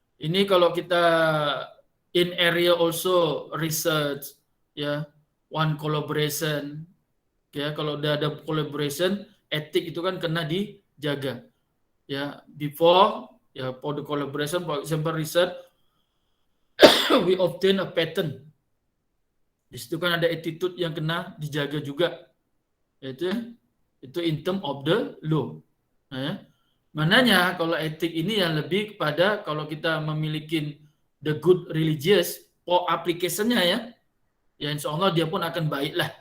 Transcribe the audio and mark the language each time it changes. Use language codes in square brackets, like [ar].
[ms] Ini kalau kita [en] in area also research ya, one collaboration [ms] ya kalau udah ada [en] collaboration [ms] etik itu kan kena dijaga ya [en] before ya for the collaboration for example research we obtain a patent. [ms] Di situ kan ada attitude yang kena dijaga juga. Yaitu itu [en] in term of the law. Nah, ya. [ms] Mananya kalau etik ini yang lebih kepada kalau kita memiliki [en] the good religious for application- [ms] nya ya. Ya insya Allah dia pun akan baik lah.